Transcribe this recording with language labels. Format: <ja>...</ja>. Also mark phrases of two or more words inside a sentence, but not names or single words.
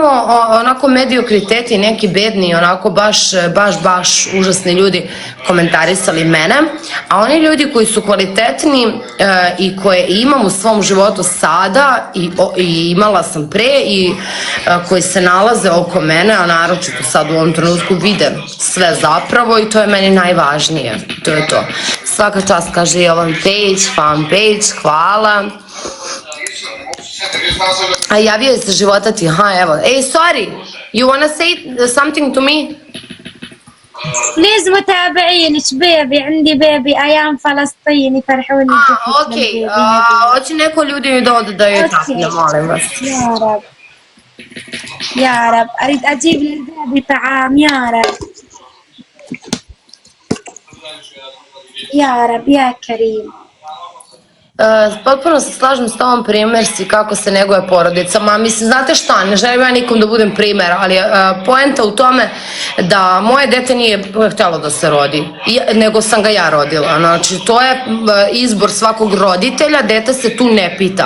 <sr>onako mediokriteti, neki bedni, onako baš užasni ljudi komentarisali mene, a oni ljudi koji su kvalitetni i koje imam u svom životu sada i imala sam pre i koji se nalaze oko mene, a naročito sad u ovom trenutku vide sve zapravo i to je meni najvažnije, to je to. Svaka čast, kaže Jovan Pejić, fan Pejić, hvala. A javio je se života ti, evo.</sr> <en>Ej, sorry, you wanna say something to me?</en> <ar>بليز متابعين شبيبي عندي بيبي ايام فلسطين يفرحوني</ar> <sr>okej, hoće neko ljudi mi da odaju tako, molim vas.</sr> <ar>يا رب اريد اجيب للبيبي طعام يا رب يا رب يا كريم.</ar> <sr>Potpuno se slažem s tobom, primer si kako se neguje porodica. Ma mislim, znate šta, ne želim ja nikom da budem primer, ali poenta u tome da moje dete nije htjelo da se rodi, nego sam ga ja rodila. Znači, to je izbor svakog roditelja, dete se tu ne pita.</sr>